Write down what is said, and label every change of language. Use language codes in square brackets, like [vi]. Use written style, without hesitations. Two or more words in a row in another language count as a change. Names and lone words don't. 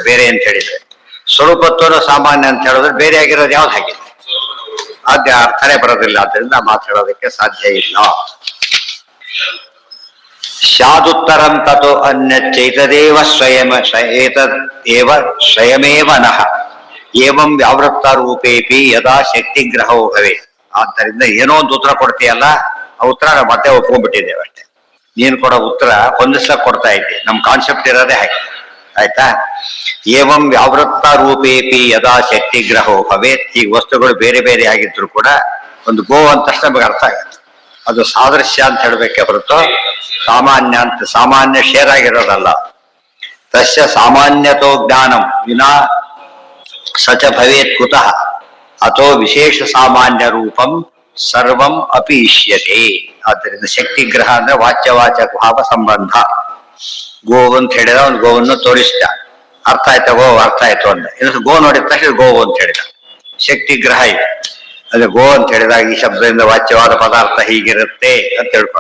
[kn] ಬೇರೆ ಅಂತ ಹೇಳಿದ್ರೆ ಸ್ವರೂಪತ್ವನು ಸಾಮಾನ್ಯ ಅಂತ ಹೇಳಿದ್ರೆ ಬೇರೆ ಆಗಿರೋದು ಯಾವ್ದು? ಹಾಗಿದೆ ಅದೇ ಅರ್ಥನೇ ಬರೋದಿಲ್ಲ, ಅದರಿಂದ ಮಾತಾಡೋದಕ್ಕೆ ಸಾಧ್ಯ ಇಲ್ಲ. [sa] ಸ್ಯಾದುತ್ತರಂ ತತು ಅನ್ಯಚ್ಚೈತದೇವ ಏತದೇವ ಸ್ವಯಮೇವ ನಃ ಏವಂ ವ್ಯಾವೃತ್ತ ರೂಪೇಪಿ ಯದಾ ಶಕ್ತಿಗ್ರಹೋ ಭವೆ. [kn] ಆದ್ದರಿಂದ ಏನೋ ಒಂದು ಉತ್ತರ ಕೊಡ್ತೀಯಲ್ಲ, ಆ ಉತ್ತರ ನಾವು ಮತ್ತೆ ಒಪ್ಕೊಂಡ್ಬಿಟ್ಟಿದ್ದೇವೆ ಅಷ್ಟೇ. ನೀನು ಕೊಡೋ ಉತ್ತರ ಹೊಂದಿಸ್ಲಕ್ ಕೊಡ್ತಾ ಇದ್ದೆ, ನಮ್ ಕಾನ್ಸೆಪ್ಟ್ ಇರೋದೇ ಹಾಗೆ, ಆಯ್ತಾ? [sa] ಏವಂ ವ್ಯಾವೃತ್ತ ರೂಪೇಪಿ ಯದಾ ಶಕ್ತಿಗ್ರಹೋ ಭವೇತ್. [kn] ಈಗ ವಸ್ತುಗಳು ಬೇರೆ ಬೇರೆ ಆಗಿದ್ರು ಕೂಡ ಒಂದು ಗೋ ಅಂತ ತಕ್ಷಣ ನಮಗೆ ಅರ್ಥ ಆಗುತ್ತೆ. ಅದು ಸಾದೃಶ್ಯ ಅಂತ ಹೇಳಬೇಕೆ ಹೊರತು ಸಾಮಾನ್ಯ ಅಂತ, ಸಾಮಾನ್ಯ ಶೇರ್ ಆಗಿರೋದಲ್ಲ. [sa] ತಸ್ಯ ಸಾಮಾನ್ಯತೋ ಜ್ಞಾನಂ ವಿನಾ ಸಚ ಭವೇತ್ ಕುತಃ ಅಥೋ ವಿಶೇಷ ಸಾಮಾನ್ಯ ರೂಪಂ ಸರ್ವಂ ಅಪಿ ಇಷ್ಯತೆ. [kn] ಆದ್ದರಿಂದ ಶಕ್ತಿಗ್ರಹ ಅಂದ್ರೆ ವಾಚ್ಯವಾಚಕ ಭಾವ ಸಂಬಂಧ. ಗೋವು ಅಂತ ಹೇಳಿದ ಒಂದು ಗೋವನ್ನು ತೋರಿಸಿದ, ಅರ್ಥ ಆಯ್ತಾ? ಗೋ ಅರ್ಥ ಆಯ್ತು ಅಂದ. ಇನ್ನು ಗೋ ನೋಡಿದ ತಕ್ಷಣ ಗೋವು ಅಂತ ಹೇಳಿದ. ಶಕ್ತಿಗ್ರಹ ಇದೆ. ಅದೇ ಗೋ ಅಂತ ಹೇಳಿದಾಗ ಈ ಶಬ್ದದಿಂದ ವಾಚ್ಯವಾದ ಪದಾರ್ಥ ಹೀಗಿರುತ್ತೆ ಅಂತ ತಿಳ್ಕೊಂಡ.